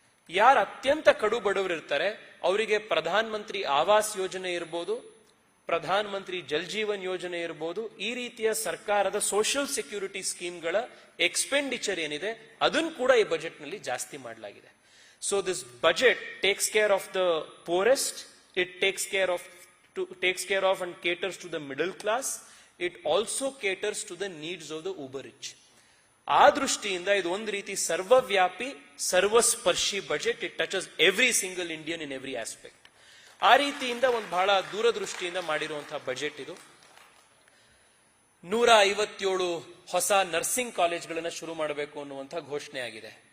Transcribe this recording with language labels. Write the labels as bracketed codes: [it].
[kn] ಯಾರು ಅತ್ಯಂತ ಕಡು ಬಡವರು ಇರ್ತಾರೆ ಅವರಿಗೆ ಪ್ರಧಾನ ಮಂತ್ರಿ ಆವಾಸ್ ಯೋಜನೆ ಇರ್ಬೋದು, ಪ್ರಧಾನ ಮಂತ್ರಿ ಜಲ್ ಜೀವನ್ ಯೋಜನೆ ಇರ್ಬೋದು, ಈ ರೀತಿಯ ಸರ್ಕಾರದ ಸೋಷಿಯಲ್ ಸೆಕ್ಯೂರಿಟಿ ಸ್ಕೀಮ್ಗಳ ಎಕ್ಸ್ಪೆಂಡಿಚರ್ ಏನಿದೆ ಅದನ್ನು ಕೂಡ ಈ ಬಜೆಟ್ ನಲ್ಲಿ ಜಾಸ್ತಿ ಮಾಡಲಾಗಿದೆ. [en] So this budget takes care of the poorest, it takes care of and caters to the middle class. It also caters to the needs of the uber rich. [kn] ಆ ದೃಷ್ಟಿಯಿಂದ ಇದು ಒಂದು ರೀತಿ ಸರ್ವವ್ಯಾಪಿ ಸರ್ವಸ್ಪರ್ಶಿ budget. [en] It touches every single Indian in every aspect. [kn] ಆ ರೀತಿಯಿಂದ ಒಂದು ಬಹಳ ದೂರದೃಷ್ಟಿಯಿಂದ ಮಾಡಿರುವಂತಹ ಬಜೆಟ್ ಇದು. 157 ಹೊಸ ನರ್ಸಿಂಗ್ ಕಾಲೇಜ್ಗಳನ್ನ ಶುರು ಮಾಡಬೇಕು ಅನ್ನುವಂತಹ ಘೋಷಣೆ ಆಗಿದೆ.